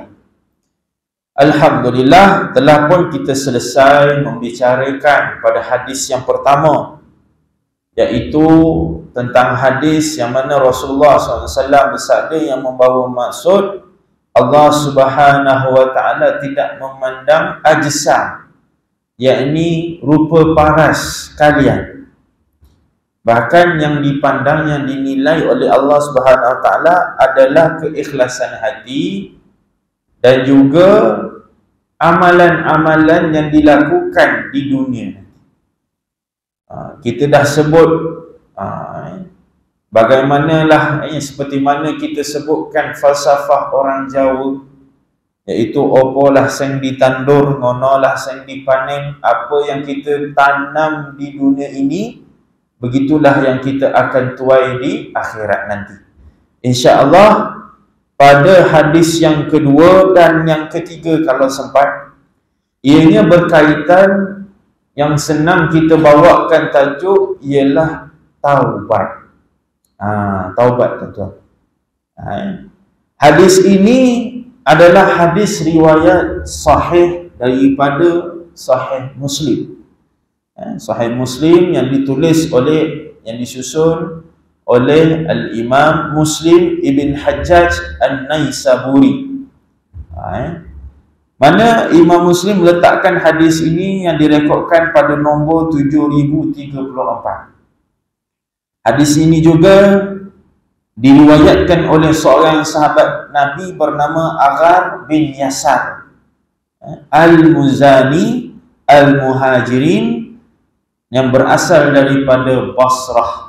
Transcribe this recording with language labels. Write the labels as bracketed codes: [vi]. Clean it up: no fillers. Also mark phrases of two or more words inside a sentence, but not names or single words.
[ms] Alhamdulillah, telah pun kita selesai membicarakan pada hadis yang pertama, iaitu tentang hadis yang mana Rasulullah SAW bersabda yang membawa maksud [ar] الله سبحانه وتعالى [ms] tidak memandang ajsam, yakni rupa paras kalian. Bahkan yang dipandang, yang dinilai oleh [ar] الله سبحانه وتعالى [ms] adalah keikhlasan hati dan juga amalan-amalan yang dilakukan di dunia. Kita dah sebut bagaimanalah seperti mana kita sebutkan falsafah orang Jawa, iaitu [jv] opolah sing ditandur, ngonolah sing dipanen. [ms] Apa yang kita tanam di dunia ini, begitulah yang kita akan tuai di akhirat nanti, insya-Allah. Pada hadis yang kedua dan yang ketiga kalau sempat, ianya berkaitan, yang senang kita bawakan tajuk ialah taubat. Taubat tuan-tuan. Hadis ini adalah hadis riwayat sahih daripada Sahih Muslim. Sahih Muslim yang ditulis oleh, yang disusun oleh Al-Imam Muslim Ibn Hajjaj An-Naisaburi. Mana Imam Muslim meletakkan hadis ini yang direkodkan pada nombor 7034. Hadis ini juga diriwayatkan oleh seorang sahabat Nabi bernama Aghar bin Yasar Al-Muzani Al-Muhajirin, yang berasal daripada Basrah.